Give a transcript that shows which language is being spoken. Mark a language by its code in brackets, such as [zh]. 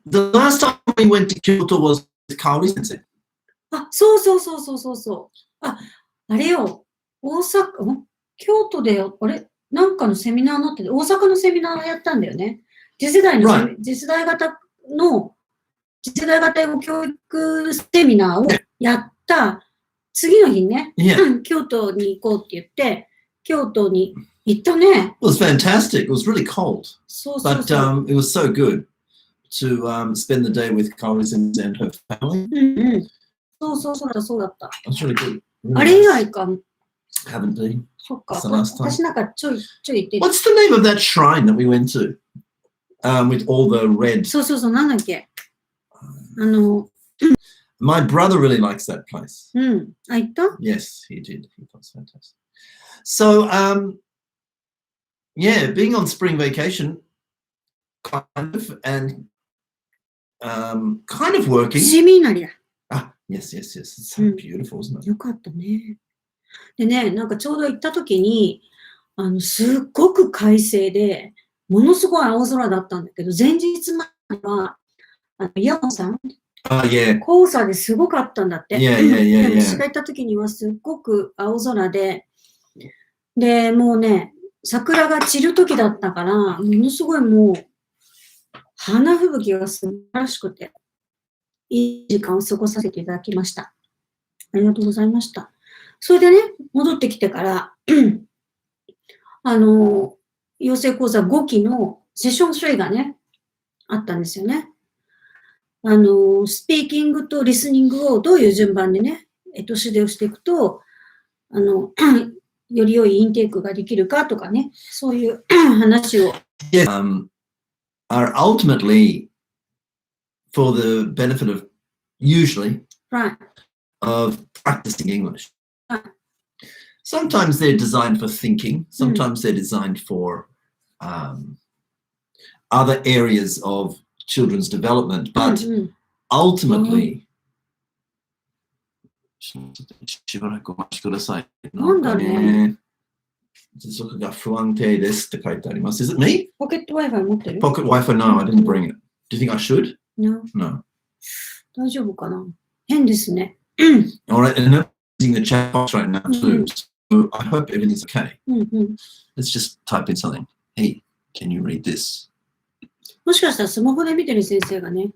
[en] The last time we went to Kyoto was with Kaori sensei. [ja] あ、そうそうそうそうそうそう。あれよ、京都で、あれなんかのセミナーになってて、大阪のセミナーやったんだよね。次世代型英語教育セミナーをやった次の日ね、京都に行こうって言って、京都に行ったね。 [en] It was fantastic. It was really cold. But it was so good to spend the day with Kaori sensei and her family. [ja] そうだった。 [en] That's really good. [ja] あれ以来か。 [en] Haven't been. [ja] そっか。私なんかちょい言ってる。 [en] What's the name of that shrine that we went to? With all the red. [ja] そう、なんだっけ。 [en] My brother really likes that place. [ja] あ、行った？ [en] Yes, he did. He thought it was fantastic. So, yeah, being on spring vacation, kind of working. [ja] シミナリだ。 [en] Yes. It's so beautiful, isn't it? [ja] よかったね。でね、なんかちょうど行った時に、すっごく快晴で、ものすごい青空だったんだけど、前日までは、ヤモさん、黄砂ですごかったんだって。私が行った時にはすっごく青空で、で、もうね、桜が散る時だったから、ものすごいもう、花吹雪が素晴らしくて、いい時間を過ごさせていただきました。ありがとうございました。それでね、戻ってきてから、養成講座5期のセッション3がね、あったんですよね。スピーキングとリスニングをどういう順番でね、指導していくと、より良いインテークができるかとかね、そういう話を。 [en] Are ultimately for the benefit of usually of practicing English. Sometimes they're designed for thinking. Sometimes they're designed for other areas of children's development. But ultimately, [ja] しばらくお待ちください。なんだね。接続が不安定ですって書いてあります。 [en] Is it me? [ja] Pocket Wi-Fi 持ってる？ [en] Pocket Wi-Fi? No, I didn't bring it. Do you think I should? No. No. [ja] 大丈夫かな？変ですね。 [en] Alright, and I'm using the chat box right now too. So I hope everything's okay. Let's just type in something. Hey, can you read this? [ja] もしかしたらスマホで見てる先生がね。